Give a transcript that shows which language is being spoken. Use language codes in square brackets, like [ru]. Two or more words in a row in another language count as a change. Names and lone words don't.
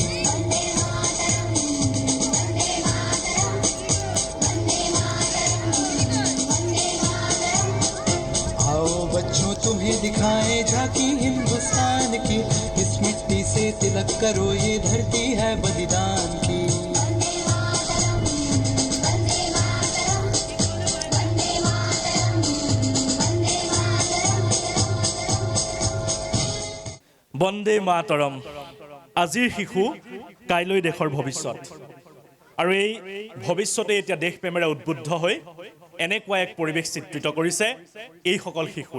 [hi] बच्चों तुम्हें दिखाएं झांकी हिंदुस्तान की, इस मिट्टी से तिलक करो ये धरती है बलिदान की। [sa] वन्दे मातरम्। [as] আজিৰ শিশু কাইলৈ দেশৰ ভৱিষ্যত, আৰু এই ভৱিষ্যতে এতিয়া দেশ প্ৰেমেৰে উদ্বুদ্ধ হৈ এনেকুৱা এক পৰিৱেশ চিত্ৰিত কৰিছে এইসকল শিশুৱে।